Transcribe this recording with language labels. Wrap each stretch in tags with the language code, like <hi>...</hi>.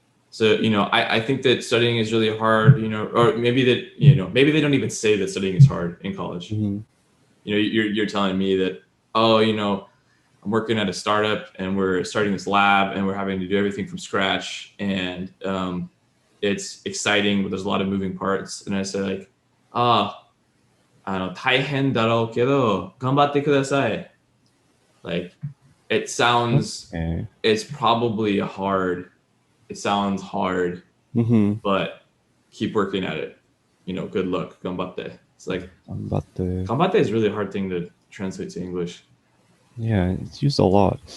<en>So, I think that studying is really hard, or maybe maybe they don't even say that studying is hard in college. You're telling me that, I'm working at a startup and we're starting this lab and we're having to do everything from scratch, and it's exciting, but there's a lot of moving parts. And I say like,</en> <ja>大変だろうけど頑張ってください.</ja> <en>Like, it sounds, it's probably hard. It sounds hard, but keep working at it. Good luck. Ganbatte. It's like ganbatte is really a hard thing to translate to English. Yeah, it's used a lot.</en>